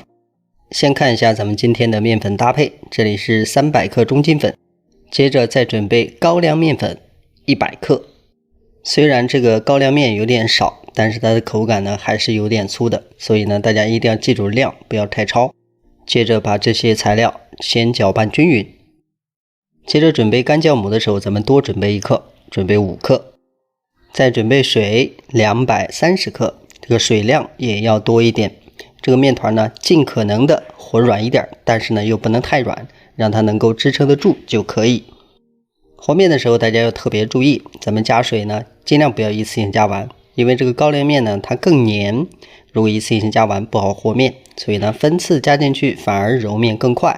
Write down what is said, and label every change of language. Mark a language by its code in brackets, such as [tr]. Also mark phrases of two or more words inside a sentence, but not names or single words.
[zh] 先看一下咱們今天的面粉搭配，這裡是300克中筋粉，接着再準備高粱面粉100克。雖然這個高粱面有點少，但是它的口感呢還是有點粗的，所以呢大家一定要记住量，不要太超。接着把这些材料先搅拌均匀。接着準備干酵母的時候，咱們多準備1克，準備5克。再準備水230克，這個水量也要多一點。這個面團呢，盡可能的和軟一點，但是呢又不能太軟，讓它能夠支撐得住就可以。和面的時候大家要特別注意，咱們加水呢盡量不要一次性加完，因為這個高粱面呢它更黏，如果一次性加完不好和面，所以呢分次加進去反而揉面更快。